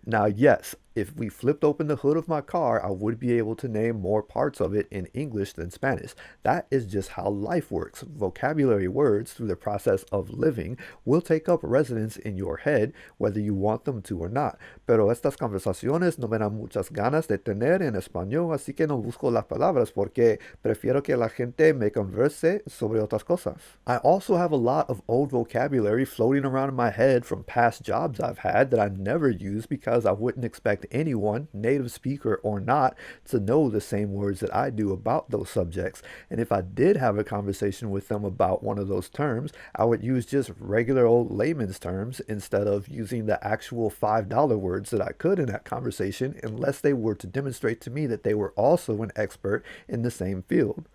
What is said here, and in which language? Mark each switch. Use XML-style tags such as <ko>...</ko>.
<en>Now, yes, if we flipped open the hood of my car, I would be able to name more parts of it in English than Spanish. That is just how life works. Vocabulary words, through the process of living, will take up residence in your head, whether you want them to or not.</en> <es>Pero estas conversaciones no me dan muchas ganas de tener en español, así que no busco las palabras porque prefiero que la gente me converse sobre otras cosas.</es> <en>I also have a lot of old vocabulary floating around in my head from past jobs I've had that I never use because I wouldn't expect anyone, native speaker or not, to know the same words that I do about those subjects. And if I did have a conversation with them about one of those terms, I would use just regular old layman's terms instead of using the actual $5 words that I could in that conversation, unless they were to demonstrate to me that they were also an expert in the same field.</en>